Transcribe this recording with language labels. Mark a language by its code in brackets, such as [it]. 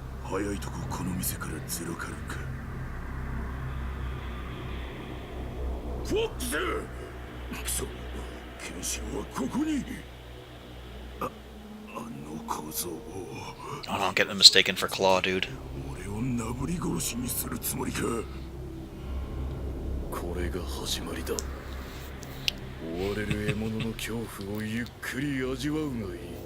[ja] 早いとここの店からずらかるか。フォックス！くそ、ケンシロウはここに。あの小僧を。 [en] Oh, don't get them mistaken for Claw, dude. [ja] 俺をなぶり殺しにするつもりか。これが始まりだ。追われる獲物の恐怖をゆっくり味わうがいい。